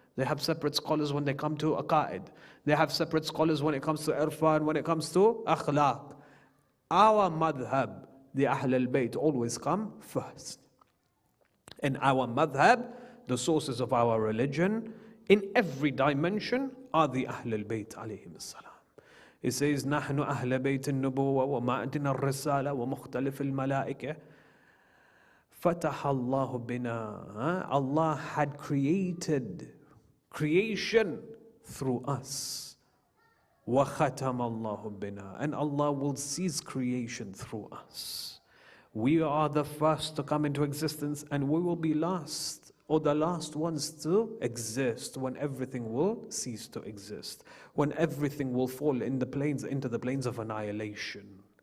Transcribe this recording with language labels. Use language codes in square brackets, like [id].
[en] They have separate scholars when they come to aqaid. They have separate scholars when it comes to irfan, when it comes to akhlaq. Our madhab, the Ahlul Bayt, always come first. In our madhab, the sources of our religion, in every dimension, are the Ahlul Bayt alayhim as-salam. It says, [ar] نحن أهل بيت النبوة ومعدن الرسالة ومختلف الملائكة. فتح الله بنا. [en] Allah had created creation through us. [ar] وختم الله بنا. [en] And Allah will cease creation through us. We are the first to come into existence, and we will be last, or the last ones to exist, when everything will cease to exist, when everything will fall into the plains of annihilation.